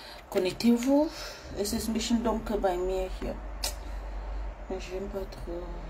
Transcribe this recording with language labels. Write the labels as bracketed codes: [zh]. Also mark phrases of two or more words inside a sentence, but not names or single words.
[fr] Connectez-vous. [de] Es ist ein bisschen dunkel bei mir hier. [fr] J'aime pas trop.